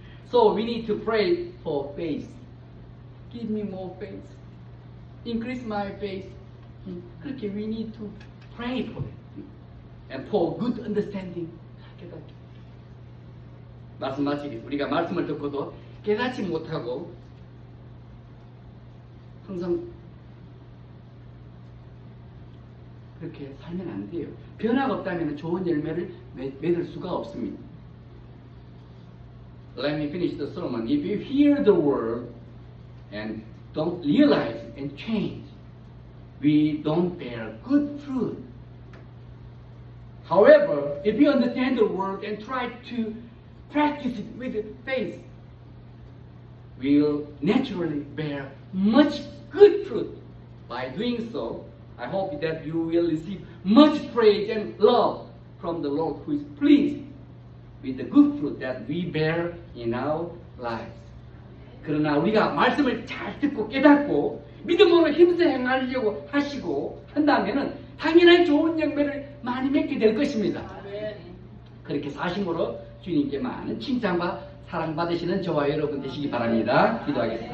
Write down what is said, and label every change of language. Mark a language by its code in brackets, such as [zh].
[en] So we need to pray for faith. Give me more faith. Increase my faith. 그렇게 we need to pray for it. And for good understanding. [ko] 깨닫게. 말씀 마치겠습니다. 우리가 말씀을 듣고도 깨닫지 못하고 항상 그렇게 살면 안 돼요. 변화가 없다면 좋은 열매를 맺을 수가 없습니다. [en] Let me finish the sermon. If you hear the word and don't realize and change, we don't bear good fruit. However, if you understand the word and try to practice it with faith, we will naturally bear much good fruit. By doing so, I hope that you will receive much praise and love from the Lord who is pleased with the good fruit that we bear in our lives. [ko] 그러나 우리가 말씀을 잘 듣고 깨닫고 믿음으로 힘써 행하려고 하시고 한다면은 당연히 좋은 열매를 많이 맺게 될 것입니다. 그렇게 사심으로 주님께 많은 칭찬과 사랑받으시는 저와 여러분 되시기 바랍니다. 기도하겠습니다.